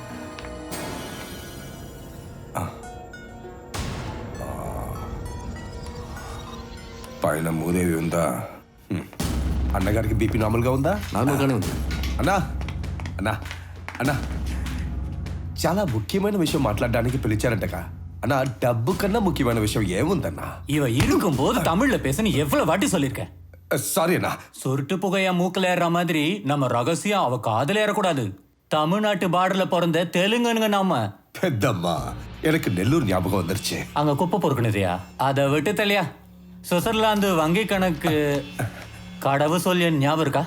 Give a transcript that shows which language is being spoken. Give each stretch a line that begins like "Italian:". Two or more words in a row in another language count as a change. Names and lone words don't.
Telugu: పైన మూదేవి ఉందా? అన్నగారికి బీపీ నార్మల్గా ఉందా? నార్మల్గానే ఉంది. అన్నా అన్నా అన్నా చాలా ముఖ్యమైన విషయం మాట్లాడడానికి పిలిచారంటగా. అన్నా డబ్బు కన్నా ముఖ్యమైన విషయం ఏముందన్నా?
Tamil: இவ இருக்கும்போது தமிழ்ல பேசணும் எவ்வளவு வாட்டி சொல்லிருக்கேன். சாரி அண்ணா. சொருட்டு புகையா மூக்கல ஏற மாதிரி நம்ம ரகசியம் அவ காதல ஏறக்கூடாது. தமிழ்நாட்டு பார்டர்ல பிறந்த தெலுங்குங்க நாம. பெத்தம்மா எனக்கு நெல்லூர் ஞாபகம் வந்துருச்சு. அங்க குப்பை பொறுக்கணுதியா, அதை விட்டு தலையா. சுவிட்சர்லாந்து வங்கி கணக்கு கடவு சொல்லிய ஞாபகம் இருக்கா?